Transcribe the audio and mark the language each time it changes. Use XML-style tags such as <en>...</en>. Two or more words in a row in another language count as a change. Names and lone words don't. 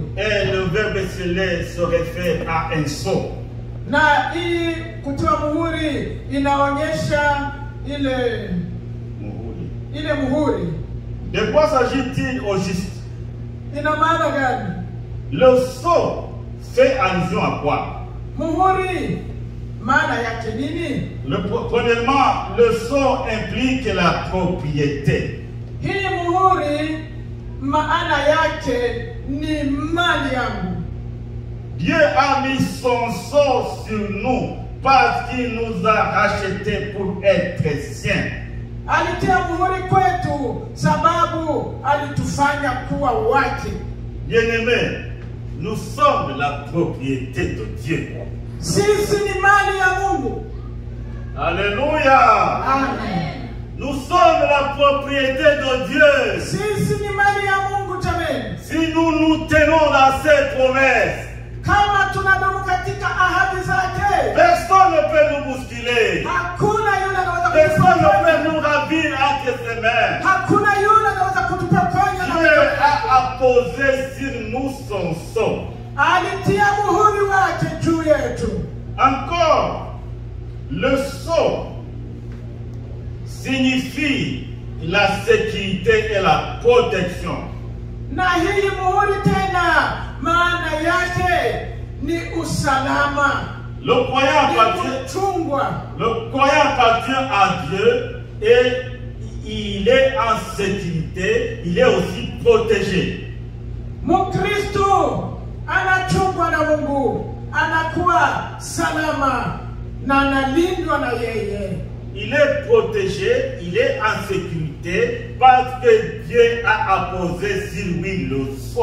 <fr>Et le verbe sceller se réfère à un sceau.</fr> <sw>Na hii kutiwa muhuri inaonyesha ile muhuri.</sw> <fr>De quoi s'agit-il au juste?</fr> <sw>Ina maana gani?</sw> <fr>Le sceau fait allusion à quoi?</fr> <sw>Muhuri maana yake nini?</sw> <fr>Premièrement, le sceau implique la propriété.</fr> <sw>Hii muhuri maana yake ni mali yangu.</sw> <fr>Dieu a mis son sceau sur nous parce qu'il nous a rachetés pour être siens.</fr> <sw>Alitia muhuri kwetu sababu alitufanya kuwa wake.</sw> <fr>Bien-aimés, nous sommes la propriété de Dieu.</fr> <sw>Sisi ni mali ya Mungu.</sw> <fr>Alléluia. Amen. Nous sommes la propriété de Dieu.</fr> <sw>Sisi ni mali ya Mungu jameni.</sw> <fr>Si nous nous tenons dans ses promesses,</fr> <sw>Kama tunadumu katika ahadi zake,</sw> <fr>personne ne peut nous bousculer.</fr> <sw>hakuna yule anaweza</sw> <fr>Personne ne</fr> <sw>kutupokonya.</sw> <fr>peut nous ravir entre ses mains.</fr> <sw>Hakuna yule anaweza kutupokonya.</sw> <fr>Dieu a apposé sur nous son sceau.</fr> <sw>Alitia muhuri wake juu yetu.</sw> <fr>Encore, le sceau signifie la sécurité et la protection.</fr> <sw>Na hii muhuri tena maana yake ni usalama.</sw> <fr>Le croyant appartient à Dieu et il est en sécurité, il est aussi protégé.</fr> <sw>Mkristo anachungwa na Mungu, anakuwa salama na analindwa na yeye.</sw> <fr>Il est protégé, il est en sécurité parce que Dieu a apposé sur lui le sceau.</fr>